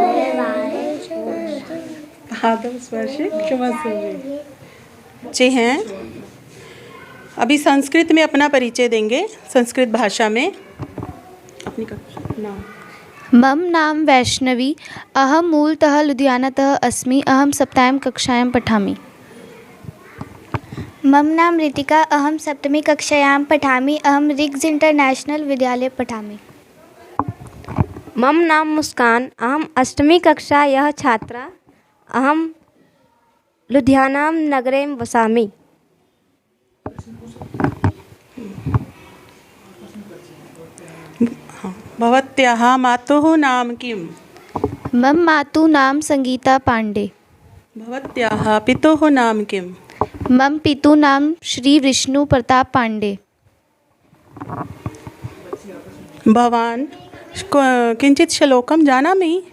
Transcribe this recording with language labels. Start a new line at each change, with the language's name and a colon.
Hindi: आदम स्पर्श क्षमा से बच्चे हैं। अभी संस्कृत में अपना परिचय देंगे, संस्कृत भाषा में अपनी नाम।
Sanskrit: मम नाम वैष्णवी। अहम मूलतः लुधियानातः अस्मि। अहम सप्तमी कक्षायां पठामि। मम नाम रितिका। अहम सप्तमी कक्षायां पठामि। अहम रिग्स इंटरनेशनल विद्यालये पठामि। मम नाम मुस्कान। अहम अष्टमी कक्षायाः छात्रा। अहम लुधियानां नगरे वसामि। भवत्याः मातुः नाम किम्? मम मातुः नाम संगीता पांडे। भवत्याः पितुः नाम किम्? मम पितुः नाम श्री विष्णु प्रताप पांडे। भवान् किञ्चित् श्लोकं जानामि?